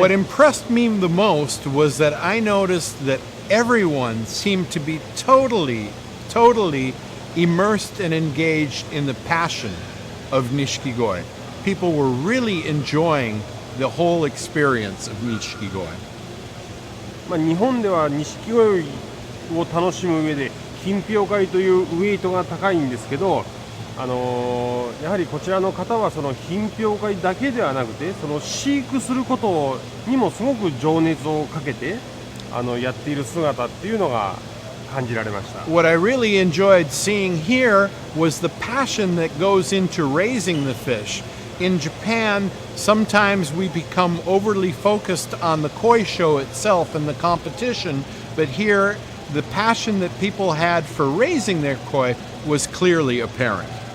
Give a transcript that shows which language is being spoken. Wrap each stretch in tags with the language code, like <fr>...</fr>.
<en>What impressed me the most was that I noticed that everyone seemed to be totally immersed and engaged in the passion of Nishikigoi. People were really enjoying the whole experience of Nishikigoi.</en> <ja>日本では錦鯉を楽しむ上で品評会というウエイトが高いんですけど、やはりこちらの方はその品評会だけではなくて、その飼育することにもすごく情熱をかけてやっている姿っていうのが感じられました。</ja> <en>What I really enjoyed seeing here was the passion that goes into raising the fish. In Japan, sometimes we become overly focused on the koi show itself and the competition, but here the passion that people had for raising their koi was clearly apparent.</en>